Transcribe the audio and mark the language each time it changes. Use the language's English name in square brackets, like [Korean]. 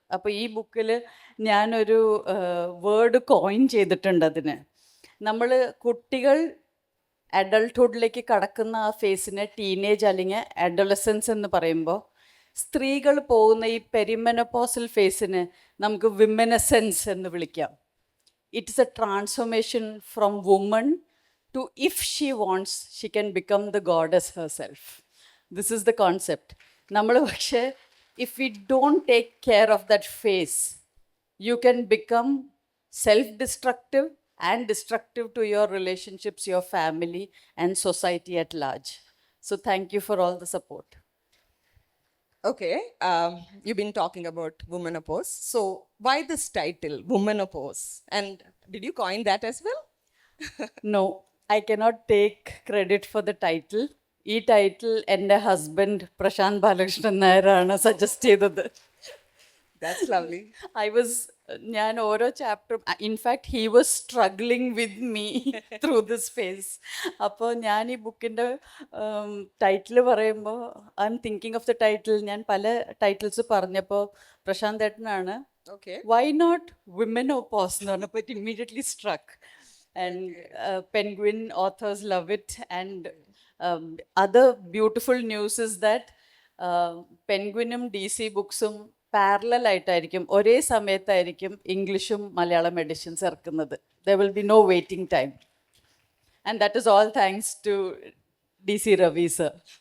[Malayalam] അപ്പോൾ ഈ ബുക്കിൽ ഞാനൊരു വേർഡ് കോയിൻ ചെയ്തിട്ടുണ്ട് അതിന്. നമ്മൾ കുട്ടികൾ അഡൾട്ട്ഹുഡിലേക്ക് കടക്കുന്ന ആ ഫേസിനെ ടീനേജ് അല്ലെങ്കിൽ അഡോളസൻസ് എന്ന് പറയുമ്പോൾ, സ്ത്രീകൾ പോകുന്ന ഈ പെരിമെനോപോസൽ ഫേസിന് നമുക്ക് വിമനസെൻസ് എന്ന് വിളിക്കാം. [English] It's a transformation from woman to if she wants she can become the goddess herself. This is the concept. [Malayalam] നമ്മൾ പക്ഷേ [English] if we don't take care of that face, you can become self-destructive and destructive to your relationships, your family and society at large. So thank you for all the support. Okay, you've been talking about womenopause. So why this title, womenopause? And did you coin that as well? No, I cannot take credit for the title. [Malayalam] ഈ title എൻ്റെ husband Prashant Balakrishnan നായരാണ് suggest ചെയ്തത്. [English] That's lovely. [Malayalam] ഞാൻ ഓരോ ചാപ്റ്ററും, [English] In fact he was struggling with me through this phase. [Malayalam] അപ്പോൾ ഞാൻ ഈ ബുക്കിൻ്റെ ടൈറ്റിൽ പറയുമ്പോൾ [English] I'm thinking of the title. [Malayalam] ഞാൻ പല ടൈറ്റിൽസ് പറഞ്ഞപ്പോൾ പ്രശാന്ത് ഏട്ടനാണ് [English] Okay. Why not womenopause [Malayalam] എന്ന് പറഞ്ഞപ്പോൾ [English] It immediately struck. And Penguin authors love it. And other beautiful news is that Penguinum DC booksum parallel [Malayalam] ആയിട്ടായിരിക്കും, ഒരേ സമയത്തായിരിക്കും ഇംഗ്ലീഷും മലയാളം എഡിഷൻസ് ഇറക്കുന്നത്. [English] There will be no waiting time. And that is all thanks to DC Ravi sir.